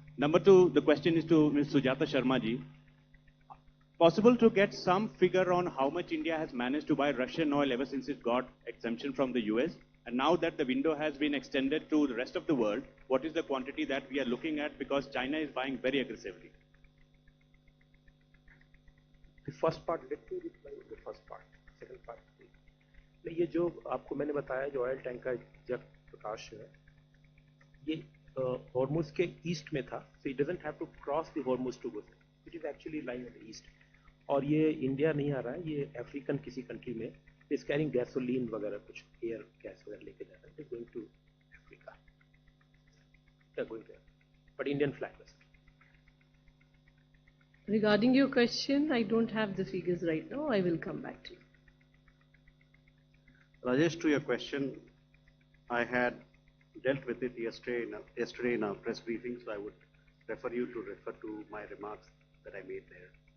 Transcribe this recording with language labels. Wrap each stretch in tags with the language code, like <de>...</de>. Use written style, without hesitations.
<en>Number two, the question is to Ms. Sujata Sharma ji. Possible to get some figure on how much India has managed to buy Russian oil ever since it got exemption from the US? And now that the window has been extended to the rest of the world, what is the quantity that we are looking at? Because China is buying very aggressively. The first part, let me reply the first part. Second part,</en> <hi>ये जो आपको मैंने बताया जो oil tanker जब प्रकाश है, ये Hormuz के ईस्ट में था,</hi> <en>so it doesn't have to cross the Hormuz to go. It is actually lying on the east.</en> <hi>और ये इंडिया नहीं आ रहा है, ये अफ्रीकन किसी कंट्री में</hi> <en>is carrying gasoline</en> <hi>वगैरह कुछ एयर गैस वगैरह लेके जा रहा है.</hi> <en>It's going to Africa. They're going there, but Indian flag vessel. Regarding your question, I don't have the figures right now. I will come back to you. Rajesh, to your question, I had dealt with it yesterday in our press briefing, so I would refer you to my remarks that I made there.</en>